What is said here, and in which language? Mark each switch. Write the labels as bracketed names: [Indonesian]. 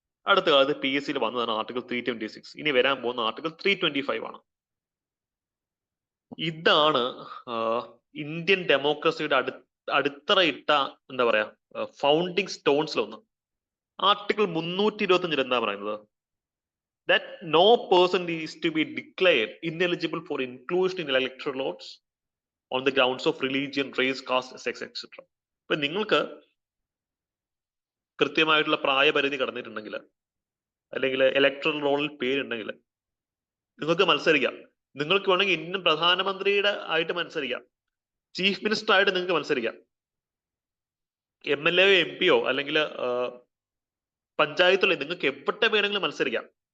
[Malayalam] അടുത്ത കാലത്ത് PSCയിൽ വന്നതാണ് ആർട്ടിക്കിൾ 326. ഇനി വരാൻ പോകുന്ന ആർട്ടിക്കിൾ 325 ആണ്. ഇതാണ് ഇന്ത്യൻ ഡെമോക്രസിയുടെ അടിത്തറയിട്ട എന്താ പറയാ ഫൗണ്ടിങ് സ്റ്റോൺസിലൊന്ന്. ആർട്ടിക്കിൾ 325 എന്താ പറയുന്നത്? [English] That no person is to be declared ineligible for inclusion in electoral rolls on the grounds of religion, race, caste, sex, etc. [Malayalam] ഇപ്പൊ നിങ്ങൾക്ക് കൃത്യമായിട്ടുള്ള പ്രായപരിധി കടന്നിട്ടുണ്ടെങ്കിൽ, അല്ലെങ്കിൽ ഇലക്ട്രൽ റോളിൽ പേരുണ്ടെങ്കിൽ നിങ്ങൾക്ക് മത്സരിക്കാം. നിങ്ങൾക്ക് വേണമെങ്കിൽ ഇന്ത്യൻ പ്രധാനമന്ത്രിയുടെ ആയിട്ട് മത്സരിക്കാം, ചീഫ് മിനിസ്റ്റർ ആയിട്ട് നിങ്ങൾക്ക് മത്സരിക്കാം, MLA MP അല്ലെങ്കിൽ പഞ്ചായത്തുള്ള നിങ്ങൾക്ക് എവിടെ വേണമെങ്കിലും മത്സരിക്കാം.